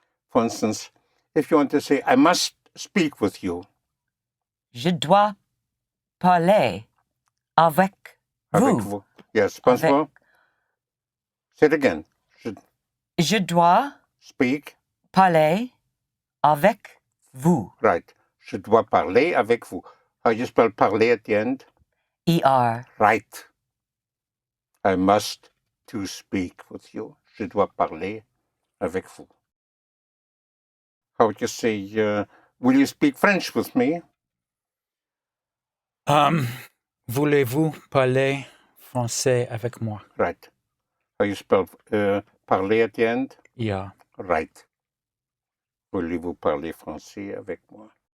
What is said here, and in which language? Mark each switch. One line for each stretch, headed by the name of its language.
English: For instance, if you want to say, I must speak with you.
French: Je dois parler avec vous.
English: Yes, once more. Say it again.
French: Je dois
English: Speak.
French: parler avec vous.
English: Right.
French: Je dois parler avec vous.
English: How you spell parler at the end? ER. Right. I must to speak with you.
French: Je dois parler avec vous.
English: How would you say, will you speak French with me?
French: Voulez-vous parler français avec moi?
English: Right. How you spell parler at the end? Yeah. Right.
French: Voulez-vous parler français avec moi?